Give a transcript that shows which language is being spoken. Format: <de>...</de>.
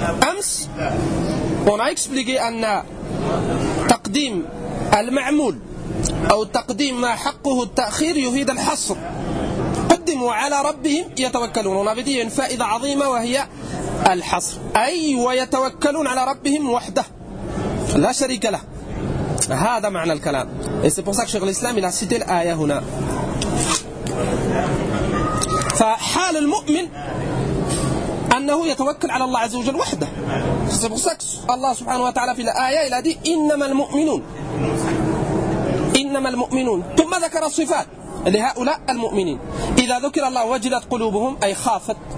<ar>أمس أنا أكسبليكي أن تقديم المعمول أو تقديم ما حقه التأخير يفيد الحصر. قدموا على ربهم يتوكلون. هنا بدي فائدة عظيمة وهي الحصر، أي ويتوكلون على ربهم وحده لا شريك له. هذا معنى الكلام.</ar> <fr>Et c'est pour ça que Cheikh l'Islam il a cité l'aya هنا.</fr> <ar>فحال المؤمن أنه يتوكل على الله عز وجل وحده.</ar> <fr>C'est pour ça que</fr> <ar>الله سبحانه وتعالى في الآية</ar> <fr>il a dit</fr> <ar>إنما المؤمنون. إنما المؤمنون. ثم ذكر الصفات لهؤلاء المؤمنين. إذا ذكر الله وجلت قلوبهم أي خافت.</ar>